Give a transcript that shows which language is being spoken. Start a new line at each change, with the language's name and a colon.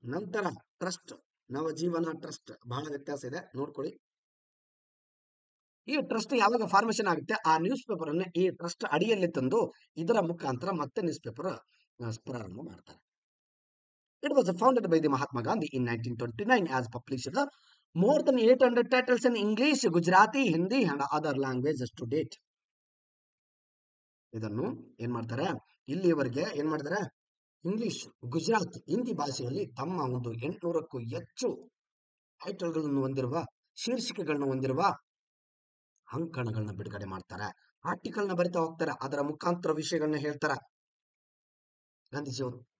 Kannada: ನಂತರ trust, Navajeevan trust, ಬಹಳ ವ್ಯತ್ಯಾಸ ಇದೆ, ನೋಡ್ಕೊಳ್ಳಿ. ಈ ಟ್ರಸ್ಟ್ ಯಾವಾಗ ಫಾರ್ಮೇಶನ್ ಆಗುತ್ತೆ, ಆ ನ್ಯೂಸ್ ಪೇಪರ್ ಅನ್ನು ಈ ಟ್ರಸ್ಟ್ ಅಡಿಯಲ್ಲಿ ತಂದು ಇದರ ಮುಖಾಂತರ ಮತ್ತೆ ನ್ಯೂಸ್ ಪೇಪರ್ ಪ್ರಾರಂಭ ಮಾಡ್ತಾರೆ.
English: It was founded by the Mahatma Gandhi in 1929 as published more than 800 titles in English, Gujarati, Hindi and other languages to date.
Kannada: ಇದನ್ನು ಏನ್ ಮಾಡ್ತಾರೆ, ಇಲ್ಲಿಯವರೆಗೆ ಏನ್ ಮಾಡಿದ್ದಾರೆ, ಇಂಗ್ಲಿಷ್, ಗುಜರಾತ್, ಹಿಂದಿ ಭಾಷೆಯಲ್ಲಿ ತಮ್ಮ ಒಂದು 800ಕ್ಕೂ ಹೆಚ್ಚು ಟೈಟಲ್ಗಳನ್ನು ಹೊಂದಿರುವ, ಶೀರ್ಷಿಕೆಗಳನ್ನು ಹೊಂದಿರುವ ಅಂಕಣಗಳನ್ನ ಬಿಡುಗಡೆ ಮಾಡ್ತಾರೆ. ಆರ್ಟಿಕಲ್ನ ಬರಿತಾ ಹೋಗ್ತಾರೆ, ಅದರ ಮುಖಾಂತರ ವಿಷಯಗಳನ್ನ ಹೇಳ್ತಾರೆ ಗಾಂಧೀಜಿಯವರು.